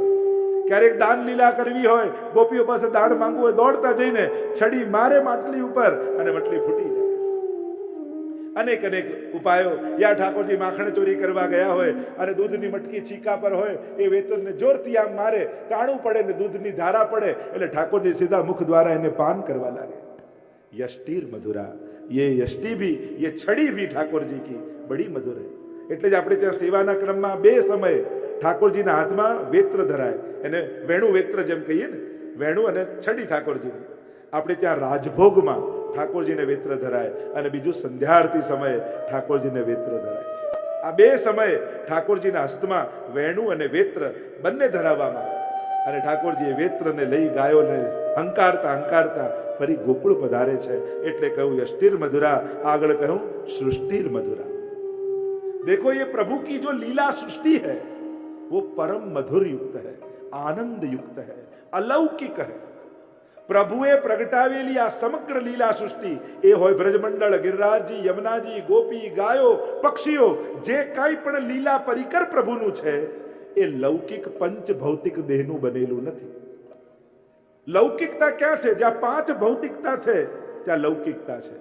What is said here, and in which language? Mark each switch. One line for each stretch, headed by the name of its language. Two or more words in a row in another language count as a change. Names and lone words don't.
Gujarati: ક્યારેક દાન લીલા કરવી હોય, ગોપીઓ પાસે દાન માંગવું હોય, દોડતા જઈને છડી મારે માટલી ઉપર અને મટલી ફૂટી જાય. અનેક અનેક ઉપાયો. યા ઠાકોરજી માખણ ચોરી કરવા ગયા હોય અને દૂધની મટકી ચીકા પર હોય, એ વેતરને જોરથી આમ મારે, કાણું પડે ને દૂધની ધારા પડે એટલે ઠાકોરજી સીધા મુખ દ્વારા એને પાન કરવા લાગે.
Sanskrit: यष्टिर मधुरा,
Hindi: ये यष्टि भी, ये छड़ी भी ठाकुर जी की बड़ी मधुर है.
Gujarati: એટલે જ આપણે ત્યાં સેવાના ક્રમમાં બે સમયે ઠાકોરજીના હાથમાં વેત્ર ધરાય, એને વેણુ વેત્ર જેમ કહીએ ને, વેણુ અને છડી ઠાકોરજીની. આપણે ત્યાં રાજભોગમાં ઠાકોરજીને વેત્ર ધરાય અને બીજું સંધ્યા આરતી સમયે ઠાકોરજીને વેત્ર ધરાય છે. આ બે સમયે ઠાકોરજીના હસ્તમાં વેણુ અને વેત્ર બંને ધરાવવામાં આવે અને ઠાકોરજી એ વેત્રને લઈ ગાયોને હંકારતા હંકારતા ફરી ગોકુળ પધારે છે. એટલે કહ્યું
Sanskrit: यष्टिर मधुरा,
Gujarati: આગળ કહ્યું
Sanskrit: सृष्टिर मधुरा.
Hindi: देखो ये प्रभु की जो लीला सृष्टि है वो परम मधुर युक्त है, आनंद युक्त है, अलौकिक है.
Gujarati: પ્રભુએ પ્રગટાવેલી આ સમગ્ર લીલા સૃષ્ટિ, એ હોય બ્રજમંડળ, ગિરિરાજજી, યમુનાજી, ગોપી, ગાયો, પક્ષીઓ, જે કાંઈ પણ લીલા પરિકર પ્રભુનું છે એ લૌકિક પંચ ભૌતિક દેહનું બનેલું નથી. લૌકિકતા ક્યાં છે? જ્યાં પાંચ ભૌતિકતા છે ત્યાં લૌકિકતા છે.